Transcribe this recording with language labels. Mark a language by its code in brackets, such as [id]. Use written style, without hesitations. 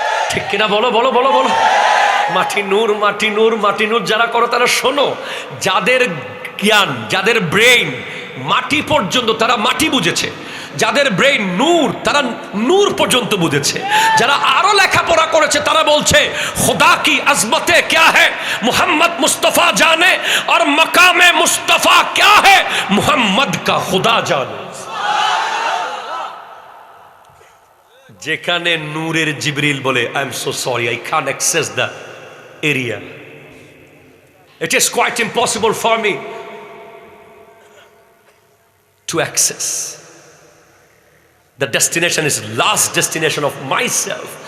[bn] ঠিক কিনা বলো বলো বলো বলো। মাটি নূর, মাটি নূর, মাটি নূর যারা করো তারা শোনো, যাদের জ্ঞান, যাদের ব্রেইন মাটি পর্যন্ত, তারা মাটি বুঝেছে। যাদের ব্রেইন নূর, তারা নূর পর্যন্ত বুঝেছে। যারা আরো লেখাপড়া করেছে তারা বলছে [hi] খুদা কি আজমতে क्या है मोहम्मद मुस्तफा जाने और मकामे मुस्तफा क्या है मोहम्मद का खुदा जाने। [bn] যেখানে নূরের জিবরিল বলে, [en] I am so sorry, I can't access the area, it is quite impossible for me to access the destination is last destination of myself.